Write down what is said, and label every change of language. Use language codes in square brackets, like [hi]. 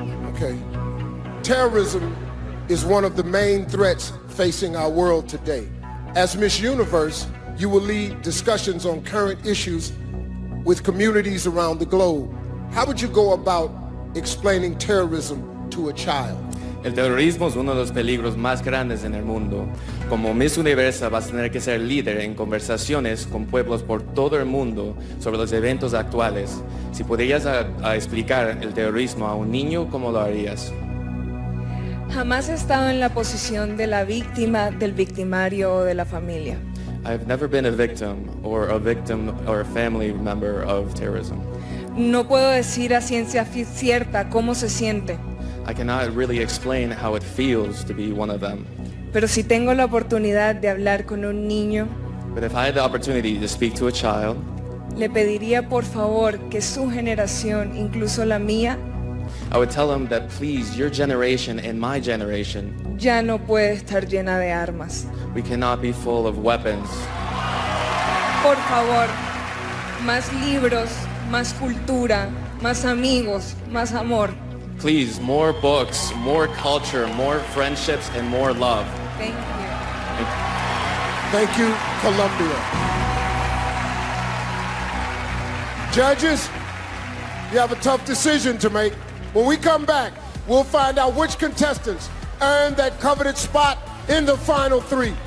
[en] Okay. Terrorism is one of the main threats facing our world today. As Miss Universe, you will lead discussions on current issues with communities around the globe. How would you go about explaining terrorism to a child? [es] El terrorismo es uno de los peligros más grandes en el mundo. Como Miss Universa vas a tener que ser líder en conversaciones con pueblos por todo el mundo sobre los eventos actuales. Si podrías explicar el terrorismo a un niño, ¿cómo lo harías? Jamás he estado en la posición de la víctima, del victimario o de la familia. [en] I've never been a victim or a family member of terrorism. [es] No puedo decir a ciencia cierta cómo se siente. [en] I cannot really explain how it feels to be one of them. [es] Pero si tengo la oportunidad de hablar con un niño, [en] But if I had the opportunity to speak to a child, [es] le pediría por favor que su generación, incluso la mía, [en] I would tell him that please, your generation and my generation, [es] ya no puede estar llena de armas. [en] we cannot be full of weapons. [es] Por favor, más libros, más cultura, más amigos, más amor. [en] Please, more books, more culture, more friendships, and more love. Thank you. Thank you, Colombia. Judges, you have a tough decision to make. When we come back, we'll find out which contestants earned that coveted spot in the final three.